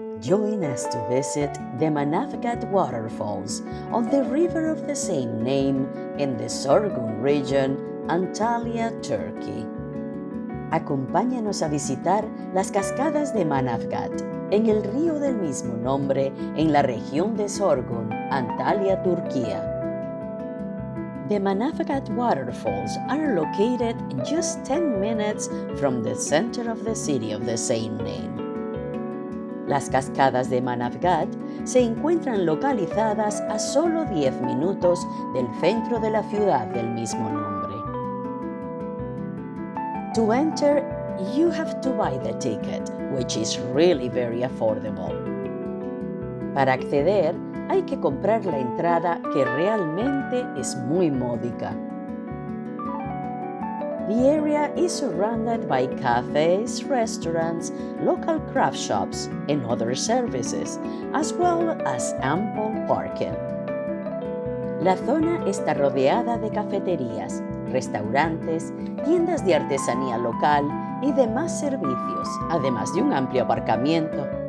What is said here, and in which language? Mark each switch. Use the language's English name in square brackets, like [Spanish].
[English] Join us to visit the Manavgat Waterfalls on the river of the same name in the Sorgun region, Antalya, Turkey. [Spanish] Acompáñanos a visitar las Cascadas de Manavgat en el río del mismo nombre en la región de Sorgun, Antalya, Turquía. [English] The Manavgat Waterfalls are located just 10 minutes from the center of the city of the same name. [Spanish] Las Cascadas de Manavgat se encuentran localizadas a solo 10 minutos del centro de la ciudad del mismo nombre. [English] To enter, you have to buy the ticket, which is really very affordable. [Spanish] Para acceder, hay que comprar la entrada, que realmente es muy módica. [English] The area is surrounded by cafes, restaurants, local craft shops, and other services, as well as ample parking. [Spanish] La zona está rodeada de cafeterías, restaurantes, tiendas de artesanía local y demás servicios, además de un amplio aparcamiento.